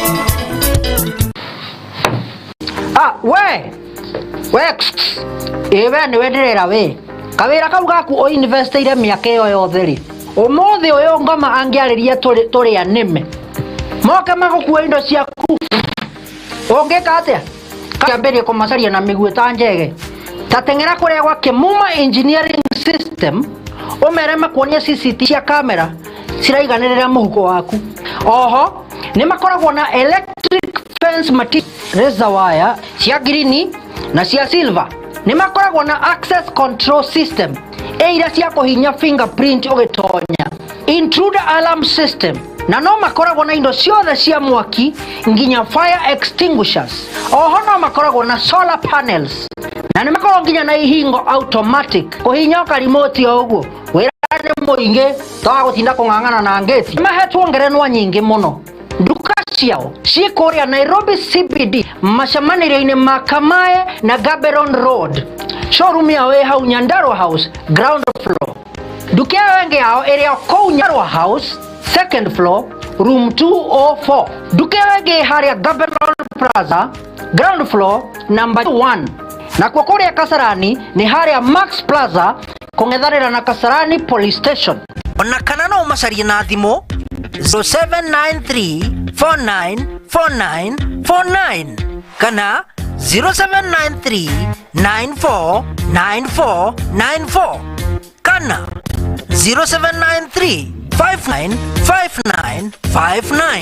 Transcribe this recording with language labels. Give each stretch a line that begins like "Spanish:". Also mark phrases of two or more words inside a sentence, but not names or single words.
Kikuyu: We nĩwe ndĩrera we kawĩra kau gaku o investiire mĩaka ĩyo yothe rĩ ũmũthĩ ũyũ ngoma angĩarĩria tũrĩ anĩme moke magũkua indo ciaku ũngĩka atĩa kĩambĩrĩrie kũmacaria na mĩguĩ ta njege ta teng'era kũrĩa gwa Kimuma Engineering System ũmere makuonia CCTV cia kamera ciraiganĩrĩra mũhuko waku. Oho nĩ makoragwo na
English: electric fence material razor wire
Kikuyu: cia green na cia silver. Nĩ makoragwo na
English: access control system
Kikuyu: iria cia kũhinya fingerprint ũgĩtonya,
English: intruder alarm system,
Kikuyu: na no makoragwo na indo ciothe cia mwaki nginya
English: fire extinguishers.
Kikuyu: Oho no makoragwo na
English: solar panels
Kikuyu: na nĩ makoragwo nginya na ihingo automatic kũhinya remote ũguo wĩra nĩ mũingĩ twa gũtinda kũng'ang'ana na ngeti. Mahetwo ngerenwa nyingĩ mũno. Nduka ciao ciĩ kũrĩa Nairobi CBD macemanĩrio-inĩ ma Kamae na Gaborone Road. Showroom yao ĩ hau Nyandarua House
English: ground floor.
Kikuyu: Nduka ĩngĩ yao ĩrĩ kũu Nyandarua House
English: second floor room 204.
Kikuyu: Nduka ĩngĩ harĩa Gaborone Plaza
English: ground floor number 1.
Kikuyu: Na kwa kũrĩa Kasarani nĩ harĩa Max Plaza kũng'ethanĩra na Kasarani Police Station. Ona kana no macarie na thimũ 0793494949 kana 0793949494 kana 0793595959.